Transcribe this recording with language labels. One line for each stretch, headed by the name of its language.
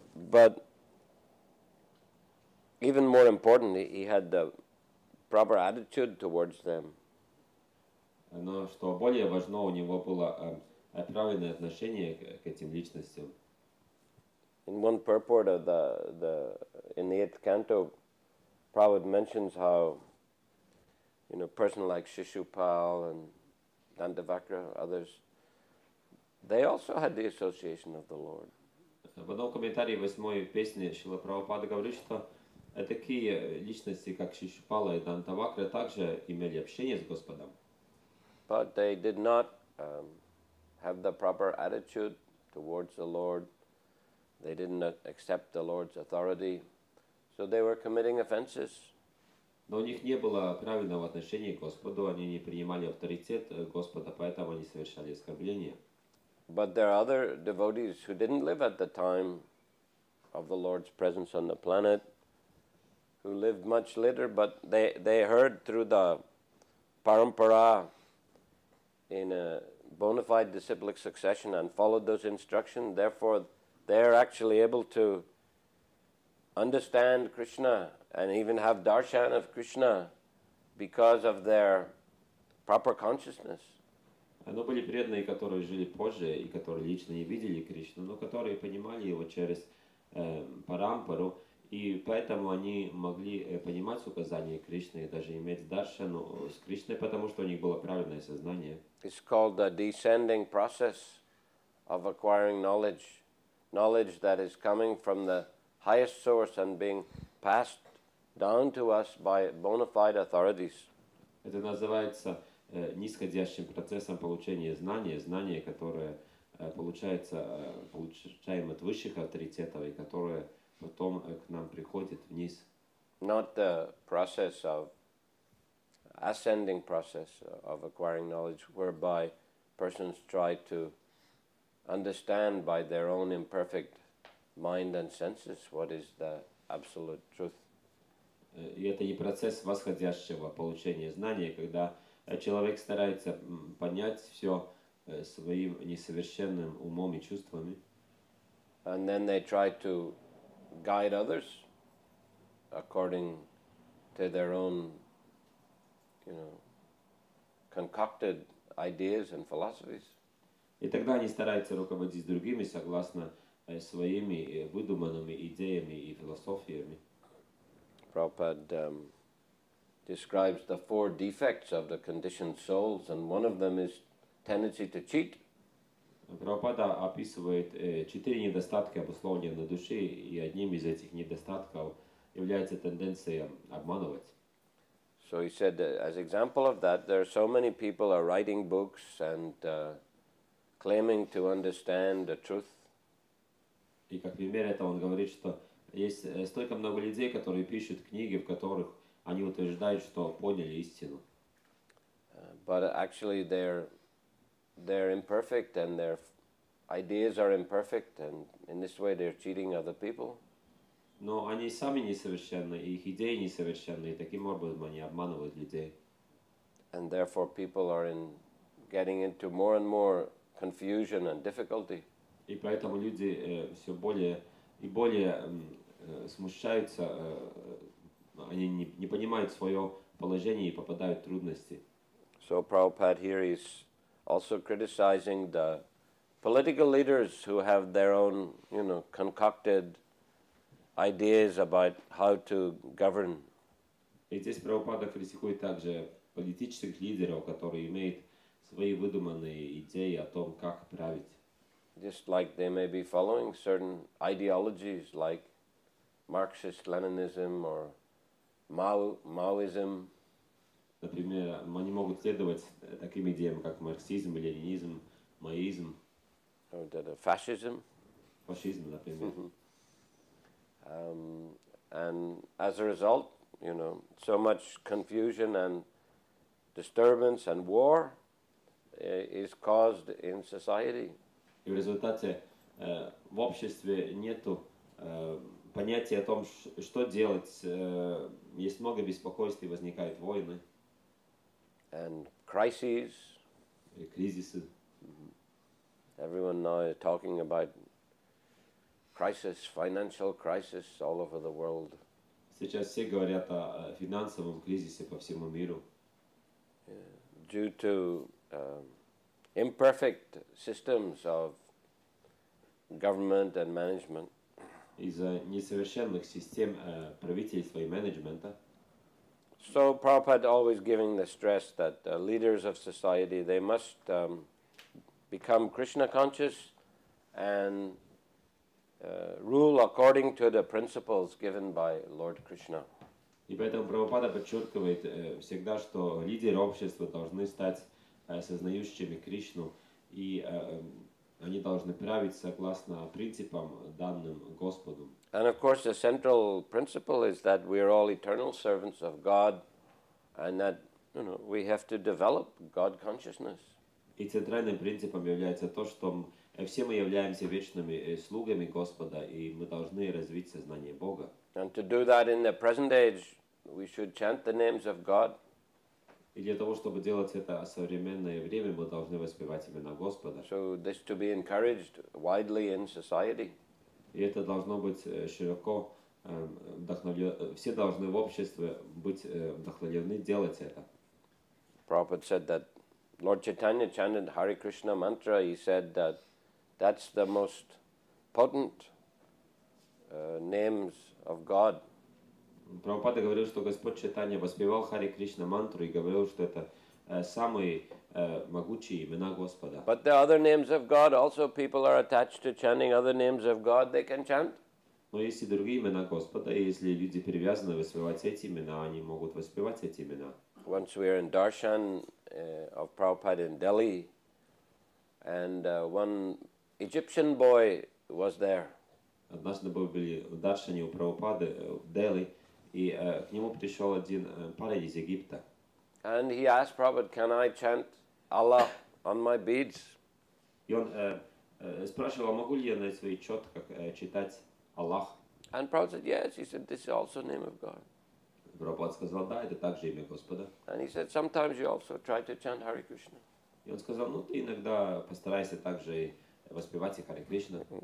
English: But even more important, he had the proper attitude towards them.
Russian: Но что более важно, у него было правильное отношение к этим личностям.
English: In one purport of in the 8th canto, Prabhupada mentions how a person like Shishupal and Dandavakra, others, they also had the association of the Lord.
Russian: В одном комментарии 8-й песни Шрила Прабхупада говорит, что такие личности, как Шишупала и Дантавакра, также имели общение с Господом.
English: But they did not have the proper attitude towards the Lord. They didn't accept the Lord's authority, so they were committing offenses.
Russian: Но у них не было правильного отношения к Господу, они не принимали авторитет Господа, поэтому они совершали оскорбления.
English: But there are other devotees who didn't live at the time of the Lord's presence on the planet, who lived much later, but they heard through the parampara in a bona fide disciplic succession and followed those instructions. Therefore, they're actually able to understand Krishna and even have darshan of Krishna because of their proper consciousness.
Russian: Но были преданные, которые жили позже и которые лично не видели Кришну, но которые понимали его через парампару, и поэтому они могли понимать указания Кришны и даже иметь даршану с Кришной, потому что у них было правильное сознание.
English: It's called the descending process of acquiring knowledge, knowledge that is coming from the highest source and being passed down to us by bona fide authorities.
Russian: Это называется нисходящим процессом получения знания, знание, которое получаем от высших авторитетов и которое потом к нам приходит вниз.
English: Not the process of ascending process of acquiring knowledge, whereby persons try to understand by their own imperfect mind and senses what is the absolute truth.
Russian: И это не процесс восходящего получения знания, когда человек старается понять все своим несовершенным умом и чувствами.
English: And then they try to guide others according to their own, concocted ideas and philosophies.
Russian: И тогда они стараются руководить другими согласно своими выдуманными идеями и философиями.
English: Prabhupada describes the 4 defects of the conditioned souls, and one of them is tendency to cheat.
Russian: Прабхупада описывает 4 недостатка обусловленной души, и одним из этих недостатков является тенденция обманывать.
English: So he said, as example of that, there are so many people are writing books and claiming to understand the truth.
Russian: И как пример этого он говорит, что есть столько много людей, которые пишут книги, в которых они утверждают, что поняли истину.
English: But actually they're imperfect and their ideas are imperfect, and in this way they're cheating other people.
Russian: Но они сами несовершенны, и их идеи несовершенны, и таким образом они обманывают людей.
English: And therefore people are getting into more and more confusion and difficulty.
Russian: И поэтому люди все более и более смущаются, они не понимают свое положение и попадают в трудности.
English: So Prabhupada here is also criticizing the political leaders who have their own, concocted ideas about how to govern.
Russian: И здесь Прабхупада критикует также политических лидеров, которые имеют свои выдуманные идеи о том, как править.
English: Just like they may be following certain ideologies like Marxist-Leninism or Maoism.
Russian: Например, они могут следовать таким идеям, как марксизм, ленинизм, маоизм,
English: Or fascism.
Russian: фашизм, например.
English: And as a result, so much confusion and disturbance and war is caused in society.
Russian: И в результате в обществе нету понятия о том, что делать. Есть много беспокойств и возникают войны.
English: And crises.
Russian: И кризисы.
English: Everyone now is talking about crisis, financial crisis all over the world.
Russian: Сейчас все говорят о финансовом кризисе по всему миру.
English: Due to imperfect systems of government and management.
Russian: Из-за несовершенных систем правительства и менеджмента.
English: So Prabhupada always giving the stress that leaders of society, they must become Krishna conscious and rule according to the principles given by Lord Krishna.
Russian: И поэтому Прабхупада подчеркивает всегда, что лидеры общества должны стать сознающими Кришну, и они должны править согласно принципам, данным Господу.
English: And of course the central principle is that we are all eternal servants of God and that we have to develop God consciousness.
Russian: И центральным принципом является то, что все мы являемся вечными слугами Господа, и мы должны развить сознание Бога.
English: And to do that in the present age, we should chant the names of God.
Russian: И для того, чтобы делать это в современное время, мы должны воспевать имена Господа.
English: So this to be encouraged widely in society.
Russian: И это должно быть широко вдохновлено. Все должны в обществе быть вдохновлены делать это.
English: Prabhupada said that Lord Chaitanya chanted Hare Krishna mantra. He said that that's the most potent names of God.
Russian: Прабхупада говорил, что Господь Чайтанья воспевал Хари Кришна мантру и говорил, что это самые могучие имена Господа.
English: But the other names of God, also people are attached to chanting other names of God, they can chant.
Russian: Но есть и другие имена Господа, и если люди привязаны воспевать эти имена, они могут воспевать эти имена.
English: Once we were in darshan of Prabhupada in Delhi, and one Egyptian boy was there.
Russian: Однажды мы были в даршане у Прабхупады в Дели, и к нему пришел один парень из Египта.
English: And he asked Prabhupada, can I chant Allah on my beads?
Russian: И он спрашивал, могу ли я на своих четках читать Аллах?
English: And Prabhupada said, yes. He said, this is also the name of God.
Russian: Прабхупада сказал, да, это также имя Господа.
English: And he said, sometimes you also try to chant Hare Krishna.
Russian: И он сказал, ну ты иногда постарайся также воспевать и Харе Кришна.